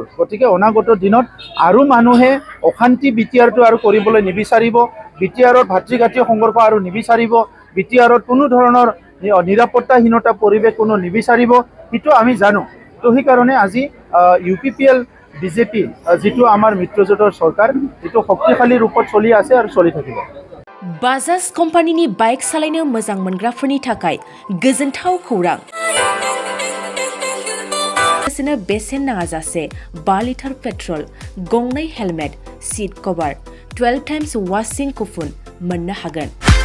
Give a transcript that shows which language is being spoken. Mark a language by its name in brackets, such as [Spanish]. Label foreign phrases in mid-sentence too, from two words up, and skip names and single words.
[Assamese] গতিকে অনাগত দিনত আৰু মানুহে অশান্তি BTRটো আৰু কৰিবলৈ নিবিচাৰিব, BTRত ভাতৃঘাতী সংঘৰ্ষ আৰু নিবিচাৰিব, BTRত কোনো ধৰণৰ নিৰাপত্তাহীনতা পৰিৱেশ কোনো নিবিচাৰিব, সেইটো আমি জানো। তো সেইকাৰণে আজি UPPL BJP যিটো আমাৰ মিত্ৰজোঁটৰ চৰকাৰ, এইটো শক্তিশালী ৰূপত চলি আছে আৰু চলি থাকিব। [Bodo] बाजाज कम्पानिनि बाइक सालायनो मोजां मोनग्राफोरनि थाखाय गोजोनथाव खौरां। बेसेन नाङाजासे 5 [English] litre petrol, [Bodo] गंनै हेलमेट, [English] seat cover, [Bodo] 12 [English] times washing coupon [Bodo] मोननो हागोन।